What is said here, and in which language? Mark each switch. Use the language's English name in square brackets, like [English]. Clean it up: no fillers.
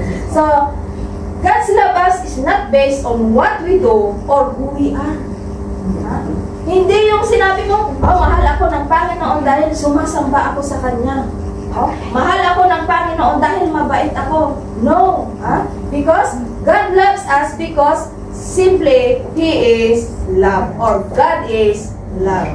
[English] So, God's love us is not based on what we do or who we are. [Filipino] Hindi yung sinabi mo, mahal ako ng Panginoon dahil sumasamba ako sa Kanya. Mahal ako ng Panginoon dahil mabait ako. [English] No. Because God loves us because simply He is love or God is love.